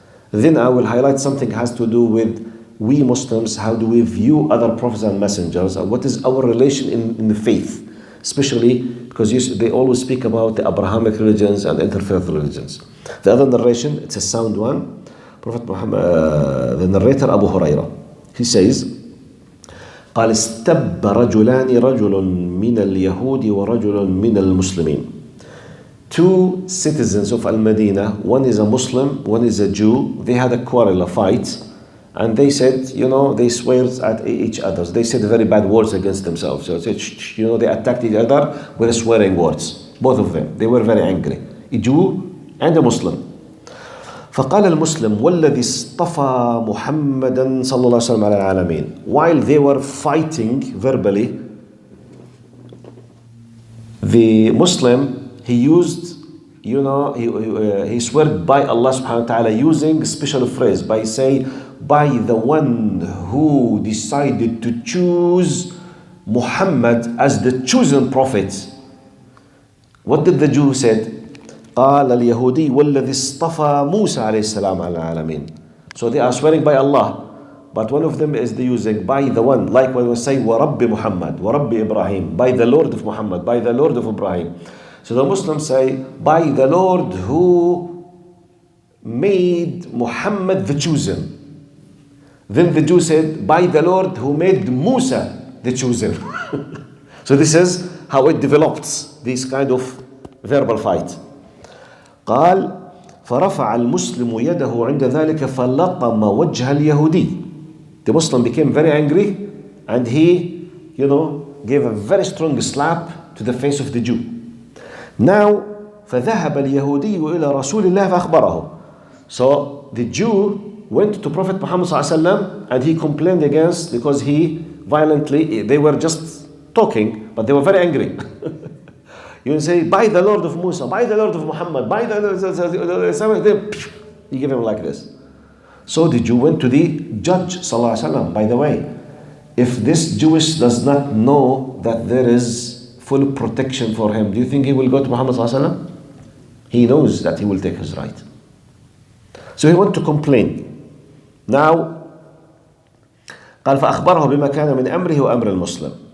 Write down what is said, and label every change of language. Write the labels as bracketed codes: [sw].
[en] Then I will highlight something has to do with we Muslims, how do we view other prophets and messengers, and what is our relation in the faith, especially because they always speak about the Abrahamic religions and interfaith religions. The other narration, it's a sound one. Prophet Muhammad, the narrator Abu Hurairah, he says, [ar] قال استب رجلان رجل من اليهود ورجل من المسلمين. [en] Two citizens of Al-Madinah, one is a Muslim, one is a Jew, they had a quarrel, a fight, and they said, they swear at each other. They said very bad words against themselves. So they attacked each other with swearing words. Both of them. They were very angry. A Jew and a Muslim. [ar] فقال المسلم والذي اصطفى محمدا صلى الله عليه وسلم على العالمين. [en] While they were fighting verbally, the Muslim, he used, he swore by Allah subhanahu wa ta'ala using a special phrase by saying, by the one who decided to choose Muhammad as the chosen prophet. What did the Jew said? [ar] قال اليهودي والذي اصطفى موسى عليه السلام على العالمين. [en] So they are swearing by Allah, but one of them is the using by the one, like when we say وَرَبِّ Muhammad, وَرَبِّ Ibrahim, by the Lord of Muhammad, by the Lord of Ibrahim. So the Muslims say by the Lord who made Muhammad the chosen. Then the Jew said by the Lord who made Musa the chosen. So this is how it developed, this kind of verbal fight. [ar] قال فرفع المسلم يده عند ذلك فلطم وجه اليهودي. [en] The Muslim became very angry and he, gave a very strong slap to the face of the Jew. [ar] Now فذهب اليهودي إلى رسول الله فأخبره. [en] So the Jew went to Prophet Muhammad صلى الله عليه وسلم and he complained against, because he violently, they were just talking, but they were very angry. You say, by the Lord of Musa, by the Lord of Muhammad, by the Lord, he gave him like this. So the Jew went to the judge, sallallahu alaihi wasallam. By the way, if this Jewish does not know that there is full protection for him, do you think he will go to Muhammad sallallahu alaihi wasallam? He knows that he will take his right. So he went to complain. [ar] Now, قال فأخبره بما كان من أمره وأمر المسلم.